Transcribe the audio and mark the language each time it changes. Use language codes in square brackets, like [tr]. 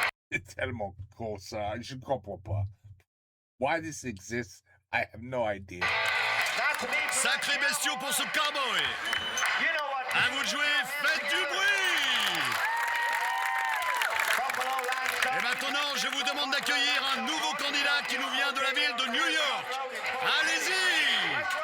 [fr] C'est tellement gros ça, je comprends pas. [en] Why this exists, I have no idea. [fr] Sacré bestiaux pour ce cowboy. À vous de jouer, faites du bruit. Et maintenant, je vous demande d'accueillir un nouveau candidat qui nous vient de la ville de New York. Allez-y.